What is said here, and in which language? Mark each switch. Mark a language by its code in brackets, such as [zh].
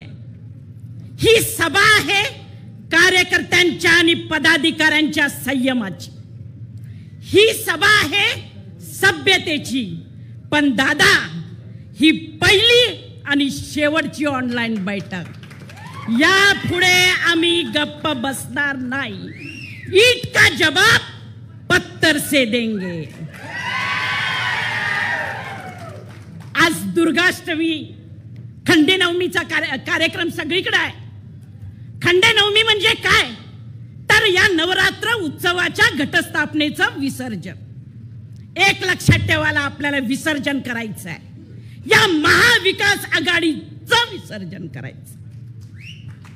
[mr] ही सभा आहे कार्यकर्त्यांच्या आणि पदाधिकाऱ्यांच्या संयमाची, ही सभा आहे सभ्यतेची. पण दादा, ही पहिली आणि शेवटची ऑनलाईन बैठक. यापुढे आम्ही गप्प बसणार नाही. [hi] ईट का जवाब पत्थर से देंगे. [mr] आज दुर्गाष्टमी, खंडेनवमीचा कार्यक्रम सगळीकडे आहे. खंडेनवमी म्हणजे काय? तर या नवरात्र उत्सवाच्या घटस्थापनेचं विसर्जन. एक लक्षात ठेवायला आपल्याला विसर्जन करायचं आहे. या महाविकास आघाडीचं विसर्जन करायचं.